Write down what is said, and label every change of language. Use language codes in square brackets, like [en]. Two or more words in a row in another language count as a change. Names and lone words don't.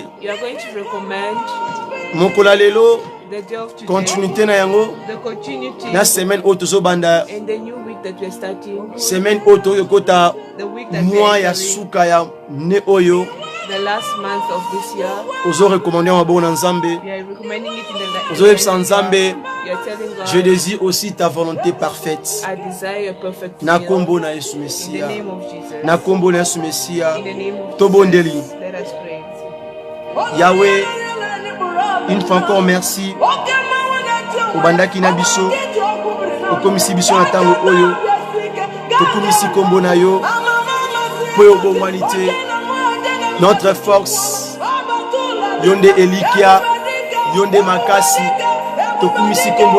[en] you are going to recommend [ln] mokola lelo, [en] the day of today, [ln] continuité na yango, [en] the continuity, [ln] na semaine otozo banda, [en] and the new week that we are starting, [ln] semaine oto yokota [en] the week that we [ln] mois [en] are [ln] ya [en] entering, [ln] suka ya ne oyo [en] the last month of this year. [ln] ozo recommander maboko na Nzambe, [en] We are recommending it in the [ln] ozo yebisa Nzambe, [en] you are telling God, [fr] je désire aussi ta volonté parfaite. [en] I desire your perfect [ln] Na [en] will. [ln] kombo na Yesu [en] In the Messia, name of Jesus. [ln] na kombo na Yesu Messia, [en] In the name of [ln] Tobondeli. [en] Jesus. Let us pray. [fr] Yahweh, une fois encore merci. [ln] Obandaki na biso, okomisi biso na tango oyo, tokomisi kombo na yo, po yo bomwanite, [fr] notre force, [ln] yonde elikia, yonde makasi, tokomisi kombo